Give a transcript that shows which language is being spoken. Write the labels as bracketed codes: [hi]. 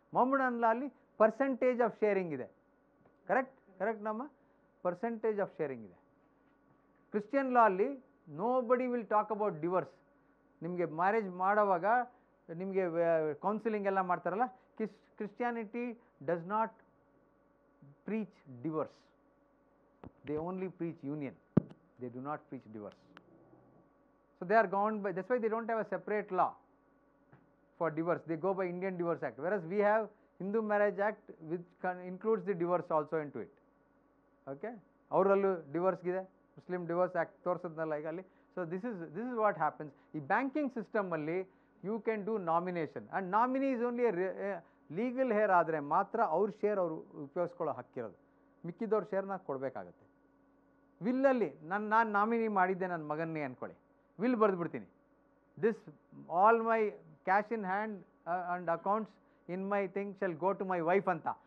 [kn] ಮೊಹಮ್ಮಡನ್ Lalji percentage of sharing ಇದೆ. Correct ನಮ್ಮ percentage of sharing ಇದೆ. Christian Lalji [en] Nobody will talk about divorce. [kn] ನಿಮಗೆ marriage ಮಾಡೋವಾಗ ನಿಮಗೆ ಕೌನ್ಸಿಲಿಂಗ್ ಎಲ್ಲ ಮಾಡ್ತಾರಲ್ಲ, Christianity [en] Does not preach divorce. They only preach union. They do not preach divorce. So they are governed by, that's why they don't have a separate law for divorce. They go by Indian Divorce Act, whereas we have Hindu Marriage Act which includes the divorce also into it. [kn] Okay, ಅವರಲ್ಲೂ divorce ಇದೆ, Muslim divorce act ತೋರಿಸೋದ್ನಲ್ಲ ಈಗ ಅಲ್ಲಿ. [en] So this is what happens. [kn] ಈ banking ಸಿಸ್ಟಮಲ್ಲಿ [en] you can do nomination and nominee is only legal heir [kn] ಆದರೆ ಮಾತ್ರ ಅವ್ರ share ಅವರು ಉಪಯೋಗಿಸ್ಕೊಳ್ಳೋ ಹಕ್ಕಿರೋದು. ಮಿಕ್ಕಿದವ್ರ ಶೇರ್ನ ಕೊಡಬೇಕಾಗತ್ತೆ. ವಿಲ್ಲಲ್ಲಿ ನಾನು ನಾಮಿನಿ ಮಾಡಿದ್ದೆ ನನ್ನ ಮಗನ್ನೇ ಅಂದ್ಕೊಳ್ಳಿ, will ಬರೆದುಬಿಡ್ತೀನಿ, [en] this all my cash in hand and accounts in my thing shall go to my wife [kn] ಅಂತ.